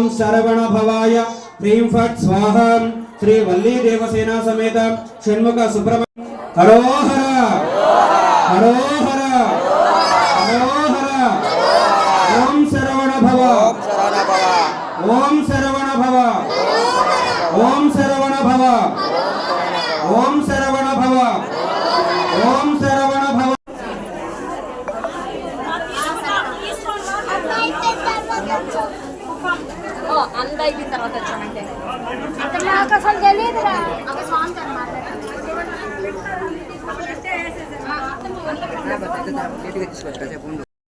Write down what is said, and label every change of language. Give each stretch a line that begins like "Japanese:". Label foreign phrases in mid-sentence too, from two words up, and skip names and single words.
Sanskrit: शरवण भवाय ह्रीं फट् स्वाहा श्री वल्ली देवसेना समेत षण्मुख सुब्रह्मण्य हरोहर हरोहर हरोहर ओम शरवण भव ओम शरवण भव ओम शरवण भव ओम शरवण भव ओम शरवण भव
Telugu: అంత అయిపోయిన తర్వాత వచ్చానంటే నాకు అసలు తెలియదురా ఒక సాంగ్ తీసుకొచ్చు